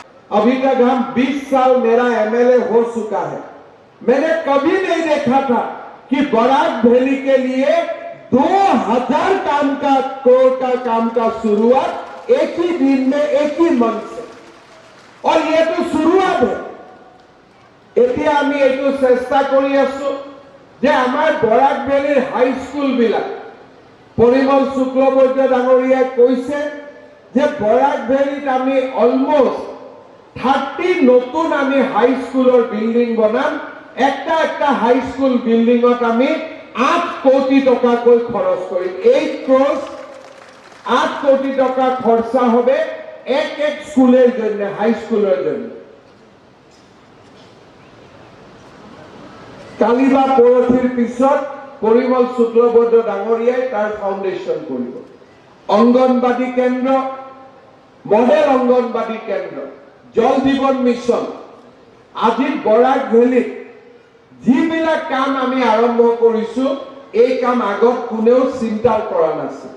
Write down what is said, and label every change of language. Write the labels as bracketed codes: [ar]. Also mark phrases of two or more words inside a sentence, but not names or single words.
[hi] अभी तक हम 20 साल मेरा एमएलए हो चुका है, मैंने कभी नहीं देखा था कि बराक वैली के लिए 2000 करोड़ का काम का शुरुआत एक ही दिन में एक ही मंथ से, और ये तो शुरुआत है। [as] এতিয়া আমি এইটো চেষ্টা কৰি আছো যে আমাৰ বৰাক ভেলীৰ [en] high school [as] বিলাক পৰিমল শুক্লবৈদ্য ডাঙৰীয়াই কৈছে যে বৰাক ভেলীত আমি অলমোস্ট 30 নতুন আমি [en] high school building [as] বনাম। একটা [en] high school building [as] আমি 8 কোটি টকাকৈ খৰচ কৰিম। [bn] 8 crores 8 কোটি টকা খরচা হবে এক স্কুলের জন্য, [en] high school [bn] জন্য। [as] কালি বা পৰহিৰ পিছত পৰিমল শুক্লবৈদ্য ডাঙৰীয়াই তাৰ ফাউণ্ডেশ্যন কৰিব। অংগনবাদী কেন্দ্ৰ, মডেল অংগনবাদী কেন্দ্ৰ, জল জীৱন মিছন, আজি বৰাক ভেলীত যিবিলাক কাম আমি আৰম্ভ কৰিছো এই কাম আগত কোনেও চিন্তা কৰা নাছিল।